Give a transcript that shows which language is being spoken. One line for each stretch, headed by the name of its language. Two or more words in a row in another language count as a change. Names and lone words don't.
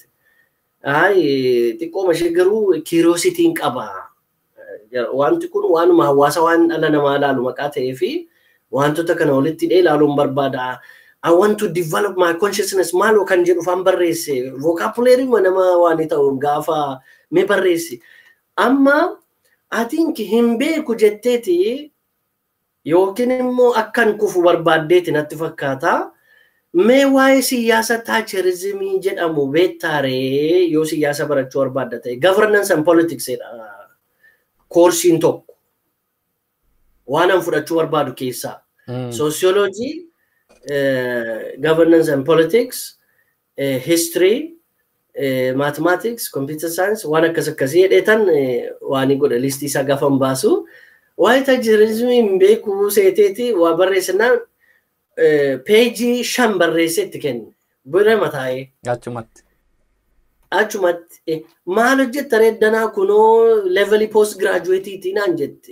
Oromo: Xiqqoo mashee garuu curiosity qaba. Wanti kun waanuma hawaasa waan dhala namaa ilaalu maqaa ta'ee fi wantoota kana walitti hidhee ilaaluun barbaada.
English: I want to develop my consciousness
Oromo: maaloo kan jedhu faan barreesse. Vocabulary nama waan ta'u gaafa mee barreesse. Amma
English: I think
Oromo: hin beeku jetteeti yookiin immoo akkan kufu barbaaddeeti natti fakkaata. Mee waa'ee siyaasa taacherizimii jedhamu beektaaree yoo siyaasa barachuu barbaadda ta'e
English: governance and politics
Oromo: jedha koorsiin tokko waan an fudhachuu barbaadu keessaa
English: sociology, governance and politics, history, mathematics, computer science
Oromo: waan akkasii jedheetan waan godha listii isaa gaafan baasu. Waa'ee taacherizimii hin beeku seeteeti waa barreessinaan peejii 5 barreessetti kenne bira mataa'ee. Achumatti maal hojjetta reeddanaa kunoo levelii post graduateetii naan jette.